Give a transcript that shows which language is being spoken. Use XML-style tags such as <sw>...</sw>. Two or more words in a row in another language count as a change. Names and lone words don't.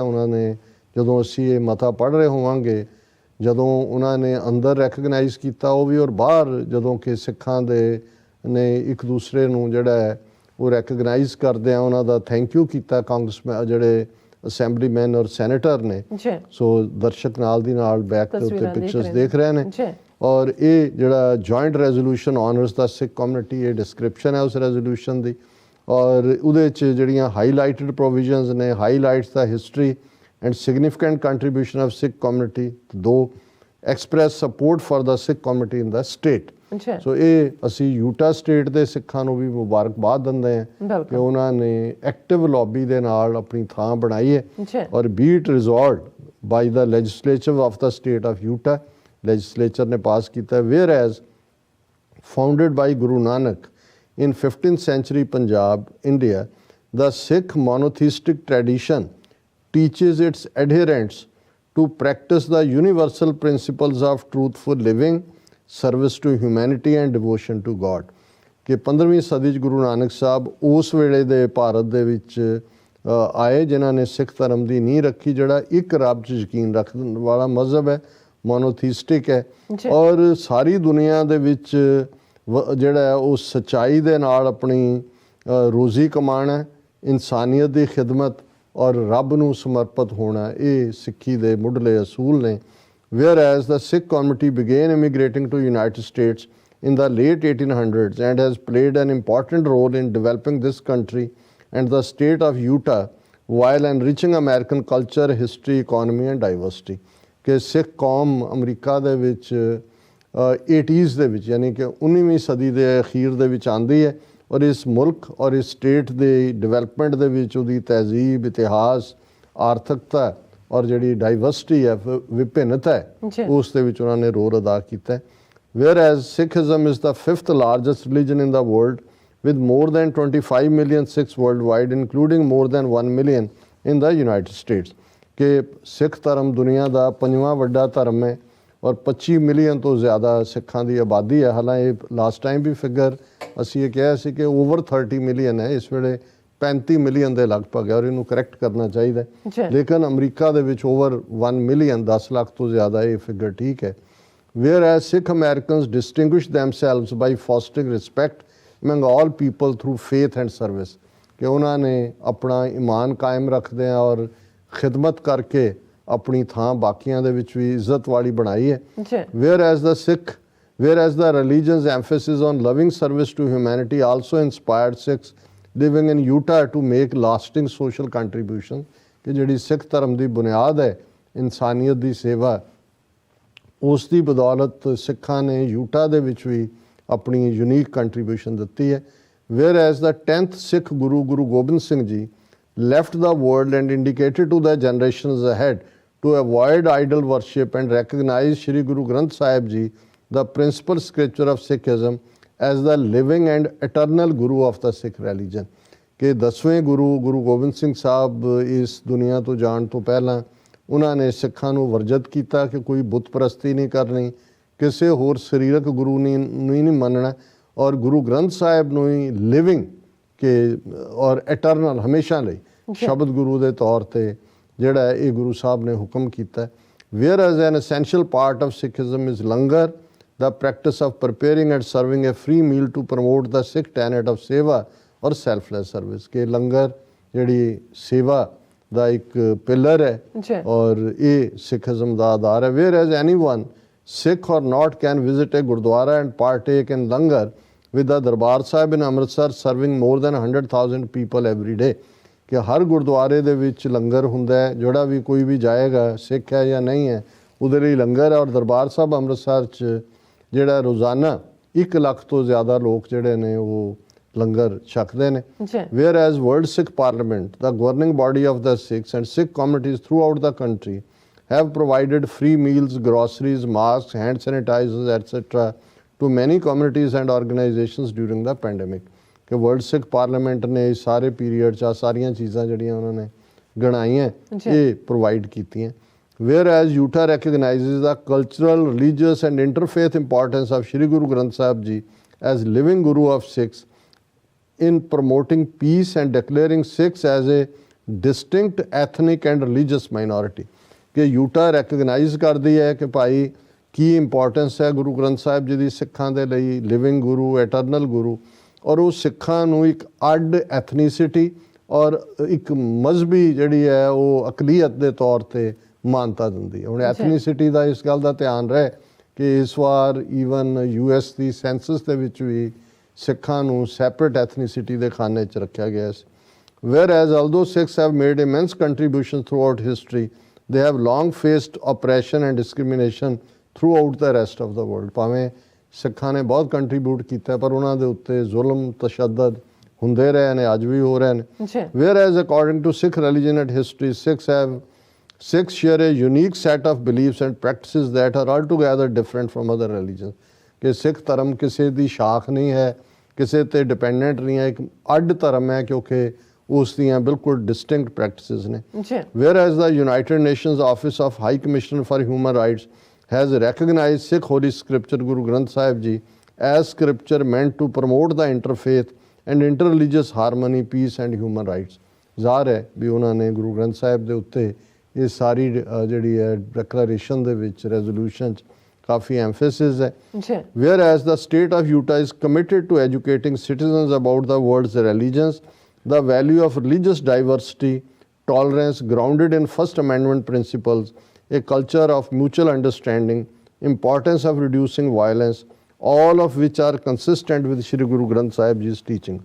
<pa>ਉਹਨਾਂ ਨੇ ਜਦੋਂ ਅਸੀਂ ਇਹ ਮਤਾ ਪੜ੍ਹ ਰਹੇ ਹੋਵਾਂਗੇ, ਜਦੋਂ ਉਹਨਾਂ ਨੇ ਅੰਦਰ ਰੈਕਗਨਾਈਜ਼ ਕੀਤਾ ਉਹ ਵੀ, ਔਰ ਬਾਹਰ ਜਦੋਂ ਕਿ ਸਿੱਖਾਂ ਦੇ ਨੇ ਇੱਕ ਦੂਸਰੇ ਨੂੰ ਜਿਹੜਾ ਹੈ ਉਹ ਰੈਕਗਨਾਈਜ਼ ਕਰਦੇ ਆ, ਉਹਨਾਂ ਦਾ</pa> <en>thank you</en> <pa>ਕੀਤਾ ਕਾਂਗਰਸਮੈਨ ਜਿਹੜੇ ਅਸੈਂਬਲੀਮੈਨ ਔਰ ਸੈਨੇਟਰ ਨੇ। ਸੋ ਦਰਸ਼ਕ ਨਾਲ ਦੀ ਨਾਲ ਬੈਕ ਦੇ ਉੱਤੇ ਪਿਕਚਰਸ ਦੇਖ ਰਹੇ ਨੇ। ਔਰ ਇਹ ਜਿਹੜਾ</pa> <en>joint resolution honors the Sikh community,</en> <pa>ਇਹ ਡਿਸਕ੍ਰਿਪਸ਼ਨ ਹੈ ਉਸ ਰੈਜ਼ੋਲੂਸ਼ਨ ਦੀ। ਔਰ ਉਹਦੇ 'ਚ ਜਿਹੜੀਆਂ</pa> <en>highlighted provisions ਨੇ, highlights the history and significant contribution of Sikh community, though express support for the Sikh community in the state.</en> <pa>So ਇਹ ਅਸੀਂ ਯੂਟਾ ਸਟੇਟ ਦੇ ਸਿੱਖਾਂ ਨੂੰ ਵੀ ਮੁਬਾਰਕਬਾਦ ਦਿੰਦੇ ਹਾਂ ਕਿ ਉਹਨਾਂ ਨੇ</pa> <en>active lobby</en> <pa>ਦੇ ਨਾਲ ਆਪਣੀ ਥਾਂ ਬਣਾਈ ਹੈ।</pa> <en>ਔਰ be it resolved by the legislature of the state of Utah,</en> <pa>ਲੈਜਿਸਲੇਚਰ ਨੇ ਪਾਸ ਕੀਤਾ।</pa> <en>whereas founded by Guru Nanak in 15th century Punjab, India, the Sikh monotheistic tradition teaches its adherents to practice the universal principles of truthful living, service to humanity and devotion to God।</en> <pa>ਕਿ 15ਵੀਂ ਸਦੀ 'ਚ ਗੁਰੂ ਨਾਨਕ ਸਾਹਿਬ ਉਸ ਵੇਲੇ ਦੇ ਭਾਰਤ ਦੇ ਵਿੱਚ ਆਏ ਜਿਨ੍ਹਾਂ ਨੇ ਸਿੱਖ ਧਰਮ ਦੀ ਨੀਂਹ ਰੱਖੀ, ਜਿਹੜਾ ਇੱਕ ਰੱਬ 'ਚ ਯਕੀਨ ਰੱਖਣ ਵਾਲਾ ਮਜ਼ਹਬ ਹੈ, ਮੋਨੋਥੀਸਟਿਕ ਹੈ। ਔਰ ਸਾਰੀ ਦੁਨੀਆ ਦੇ ਵਿੱਚ ਜਿਹੜਾ ਉਹ ਸੱਚਾਈ ਦੇ ਨਾਲ ਆਪਣੀ ਰੋਜ਼ੀ ਕਮਾਉਣਾ, ਇਨਸਾਨੀਅਤ ਦੀ ਖਿਦਮਤ ਔਰ ਰੱਬ ਨੂੰ ਸਮਰਪਿਤ ਹੋਣਾ, ਇਹ ਸਿੱਖੀ ਦੇ ਮੁੱਢਲੇ ਅਸੂਲ ਨੇ।</pa> <en>whereas the Sikh community began immigrating to United States in the late 1800s and has played an important role in developing this country and the state of Utah while enriching American culture, history, economy and diversity।</en> <pa>ਕਿ ਸਿੱਖ ਕੌਮ ਅਮਰੀਕਾ ਦੇ ਵਿੱਚ 80s ਦੇ ਵਿੱਚ ਯਾਨੀ ਕਿ 19ਵੀਂ ਸਦੀ ਦੇ ਅਖੀਰ ਦੇ ਵਿੱਚ ਆਉਂਦੀ ਹੈ ਔਰ ਇਸ ਮੁਲਕ ਔਰ ਇਸ ਸਟੇਟ ਦੇ ਡਿਵੈਲਪਮੈਂਟ ਦੇ ਵਿੱਚ ਉਹਦੀ ਤਹਿਜ਼ੀਬ, ਇਤਿਹਾਸ, ਆਰਥਿਕਤਾ ਔਰ ਜਿਹੜੀ ਡਾਈਵਰਸਿਟੀ ਹੈ, ਵਿਭਿੰਨਤਾ ਹੈ, ਉਸ ਦੇ ਵਿੱਚ ਉਹਨਾਂ ਨੇ ਰੋਲ ਅਦਾ ਕੀਤਾ ਹੈ।</pa> <en>Whereas Sikhism is the 5th largest religion in the world with more than 25 million Sikhs worldwide, including more than 1 million in the United States।</en> <pa>ਕਿ ਸਿੱਖ ਧਰਮ ਦੁਨੀਆ ਦਾ 5ਵਾਂ ਵੱਡਾ ਧਰਮ ਹੈ ਔਰ 25 ਮਿਲੀਅਨ ਤੋਂ ਜ਼ਿਆਦਾ ਸਿੱਖਾਂ ਦੀ ਆਬਾਦੀ ਹੈ। ਹਾਲਾਂਕਿ</pa> <en>last time</en> <pa>ਵੀ ਫਿਗਰ ਅਸੀਂ ਇਹ ਕਿਹਾ ਸੀ ਕਿ</pa> <en>over 30 million</en> <pa>ਹੈ, ਇਸ ਵੇਲੇ 35 ਮਿਲੀਅਨ ਦੇ ਲਗਭਗ ਹੈ ਔਰ ਇਹਨੂੰ ਕਰੈਕਟ ਕਰਨਾ ਚਾਹੀਦਾ ਹੈ। ਲੇਕਿਨ ਅਮਰੀਕਾ ਦੇ ਵਿੱਚ</pa> <en>over 1 million,</en> <pa>10 ਲੱਖ ਤੋਂ ਜ਼ਿਆਦਾ ਇਹ ਫਿਗਰ ਠੀਕ ਹੈ।</pa> <en>Whereas Sikh Americans distinguish themselves by fostering respect among all people through faith and service।</en> <pa>ਕਿ ਉਹਨਾਂ ਨੇ ਆਪਣਾ ਈਮਾਨ ਕਾਇਮ ਰੱਖਦੇ ਆ ਔਰ ਖਿਦਮਤ ਕਰਕੇ ਆਪਣੀ ਥਾਂ ਬਾਕੀਆਂ ਦੇ ਵਿੱਚ ਵੀ ਇੱਜ਼ਤ ਵਾਲੀ ਬਣਾਈ ਹੈ।</pa> <en>Whereas the religion's emphasis on loving service to humanity also inspired Sikhs living in Utah to make lasting social contribution।</en> <pa>ਕਿ ਜਿਹੜੀ ਸਿੱਖ ਧਰਮ ਦੀ ਬੁਨਿਆਦ ਹੈ ਇਨਸਾਨੀਅਤ ਦੀ ਸੇਵਾ, ਉਸ ਦੀ ਬਦੌਲਤ ਸਿੱਖਾਂ ਨੇ ਯੂਟਾ ਦੇ ਵਿੱਚ ਵੀ ਆਪਣੀ</pa> <en>unique contribution</en> <pa>ਦਿੱਤੀ ਹੈ।</pa> <en>Whereas the 10th Sikh Guru, Guru Gobind Singh Ji, left the world and indicated to the generations ahead to avoid idol worship and recognize Shri Guru Granth Sahib Ji, the principal scripture of Sikhism, as the living and eternal Guru of the Sikh religion।</en> <pa>ਕਿ 10ਵੇਂ ਗੁਰੂ ਗੁਰੂ ਗੋਬਿੰਦ ਸਿੰਘ ਸਾਹਿਬ ਇਸ ਦੁਨੀਆ ਤੋਂ ਜਾਣ ਤੋਂ ਪਹਿਲਾਂ ਉਹਨਾਂ ਨੇ ਸਿੱਖਾਂ ਨੂੰ ਵਰਜਿਤ ਕੀਤਾ ਕਿ ਕੋਈ ਬੁੱਤ ਪ੍ਰਸਤੀ ਨਹੀਂ ਕਰਨੀ, ਕਿਸੇ ਹੋਰ ਸਰੀਰਕ ਗੁਰੂ ਨੂੰ ਨਹੀਂ ਮੰਨਣਾ ਔਰ ਗੁਰੂ ਗ੍ਰੰਥ ਸਾਹਿਬ ਨੂੰ ਹੀ ਲਿਵਿੰਗ ਕਿ ਔਰ ਐਟਰਨਲ ਹਮੇਸ਼ਾ ਲਈ ਸ਼ਬਦ ਗੁਰੂ ਦੇ ਤੌਰ 'ਤੇ ਜਿਹੜਾ ਇਹ ਗੁਰੂ ਸਾਹਿਬ ਨੇ ਹੁਕਮ ਕੀਤਾ।</pa> <en>whereas an essential part of Sikhism is langar, the practice of preparing and serving a free meal to promote the Sikh tenet of seva or selfless service।</en> <pa>ਕਿ ਲੰਗਰ ਜਿਹੜੀ ਸੇਵਾ ਦਾ ਇੱਕ ਪਿਲਰ ਹੈ ਔਰ ਇਹ ਸਿੱਖਿਜ਼ਮ ਦਾ ਆਧਾਰ ਹੈ।</pa> <en>Whereas anyone Sikh or not can visit a Gurdwara and partake in langar with the Darbar Sahib in Amritsar serving more than 100,000 people every day.</en> <pa>ਕਿ ਹਰ ਗੁਰਦੁਆਰੇ ਦੇ ਵਿੱਚ ਲੰਗਰ ਹੁੰਦਾ ਹੈ, ਜਿਹੜਾ ਵੀ ਕੋਈ ਵੀ ਜਾਏਗਾ ਸਿੱਖ ਹੈ ਜਾਂ ਨਹੀਂ ਹੈ ਉਹਦੇ ਲਈ ਲੰਗਰ ਹੈ। ਔਰ ਦਰਬਾਰ ਸਾਹਿਬ ਅੰਮ੍ਰਿਤਸਰ 'ਚ ਜਿਹੜਾ ਰੋਜ਼ਾਨਾ 1 ਲੱਖ ਤੋਂ ਜ਼ਿਆਦਾ ਲੋਕ ਜਿਹੜੇ ਨੇ ਉਹ ਲੰਗਰ ਛਕਦੇ ਨੇ।</pa> <en>Whereas World Sikh Parliament, the governing body of the Sikhs and Sikh communities throughout the country have provided free meals, groceries, masks, hand sanitizers, etc. to many communities and organizations during the pandemic.</en> <pa>ਕਿ ਵਰਲਡ ਸਿੱਖ ਪਾਰਲੀਮੈਂਟ ਨੇ ਇਸ ਸਾਰੇ ਪੀਰੀਅਡ 'ਚ ਸਾਰੀਆਂ ਚੀਜ਼ਾਂ ਜਿਹੜੀਆਂ ਉਹਨਾਂ ਨੇ ਗਣਾਈਆਂ ਇਹ ਪ੍ਰੋਵਾਈਡ ਕੀਤੀਆਂ।</pa> <en>Whereas UTA recognizes the cultural, religious and interfaith importance of Shri Guru Granth Sahib Ji as living Guru of Sikhs in promoting peace and declaring Sikhs as a distinct ethnic and religious minority.</en> <pa>ਕਿ UTA recognize ਕਰਦੀ ਹੈ ਕਿ ਭਾਈ ਕੀ ਇੰਪੋਰਟੈਂਸ ਹੈ ਗੁਰੂ ਗ੍ਰੰਥ ਸਾਹਿਬ ਜੀ ਦੀ ਸਿੱਖਾਂ ਦੇ ਲਈ, ਲਿਵਿੰਗ ਗੁਰੂ, ਐਟਰਨਲ ਗੁਰੂ, ਔਰ ਉਹ ਸਿੱਖਾਂ ਨੂੰ ਇੱਕ ਅੱਡ ਐਥਨੀਸਿਟੀ ਔਰ ਇੱਕ ਮਜ਼ਹਬੀ ਜਿਹੜੀ ਹੈ ਉਹ ਅਕਲੀਅਤ ਦੇ ਤੌਰ 'ਤੇ ਮਾਨਤਾ ਦਿੰਦੀ ਹੈ। ਹੁਣ ਐਥਨੀਸਿਟੀ ਦਾ ਇਸ ਗੱਲ ਦਾ ਧਿਆਨ ਰਹੇ ਕਿ ਇਸ ਵਾਰ ਈਵਨ US ਦੀ ਸੈਂਸਸ ਦੇ ਵਿੱਚ ਵੀ ਸਿੱਖਾਂ ਨੂੰ</pa> <en>separate ethnicity</en> <pa>ਦੇ ਖਾਨੇ 'ਚ ਰੱਖਿਆ ਗਿਆ ਸੀ।</pa> <en>Whereas although Sikhs have made immense contributions throughout history, they have long faced oppression and discrimination throughout the rest of the world.</en> <pa>ਭਾਵੇਂ ਸਿੱਖਾਂ ਨੇ ਬਹੁਤ ਕੰਟਰੀਬਿਊਟ ਕੀਤਾ ਪਰ ਉਹਨਾਂ ਦੇ ਉੱਤੇ ਜ਼ੁਲਮ ਤਸ਼ੱਦਦ ਹੁੰਦੇ ਰਹੇ ਨੇ, ਅੱਜ ਵੀ ਹੋ ਰਹੇ ਨੇ।</pa> <en>Whereas according to Sikh religion and history, Sikhs share a unique set of beliefs and practices that are altogether different from other religions.</en> <pa>ਕਿ ਸਿੱਖ ਧਰਮ ਕਿਸੇ ਦੀ ਸ਼ਾਖ ਨਹੀਂ ਹੈ, ਕਿਸੇ ਤੇ ਡਿਪੈਂਡੈਂਟ ਨਹੀਂ ਹੈ, ਇੱਕ ਅੱਡ ਧਰਮ ਹੈ ਕਿਉਂਕਿ ਉਸ ਦੀਆਂ ਬਿਲਕੁਲ</pa> <en>distinct practices</en> <pa>ਨੇ।</pa> <en>Whereas the United Nations Office of High Commissioner for Human Rights has recognized Sikh Holy Scripture Guru Granth Sahib Ji as scripture meant to promote the interfaith and interreligious harmony, peace and human rights.</en> <pa>ਜ਼ਾਹਰ ਹੈ ਵੀ ਉਹਨਾਂ ਨੇ ਗੁਰੂ ਗ੍ਰੰਥ ਸਾਹਿਬ ਦੇ ਉੱਤੇ ਇਹ ਸਾਰੀ ਜਿਹੜੀ ਹੈ ਡੈਕਲੇਰੇਸ਼ਨ ਦੇ ਵਿੱਚ, ਰੈਜ਼ੋਲੂਸ਼ਨ 'ਚ ਕਾਫੀ ਐਮਫੈਸਿਸ ਹੈ।</pa> <en>Whereas the state of Utah is committed to educating citizens about the world's religions, the value of religious diversity, tolerance grounded in First Amendment principles, a culture of mutual understanding, importance of reducing violence, all of which are consistent with Shri Guru Granth Sahib Ji's teaching.</en>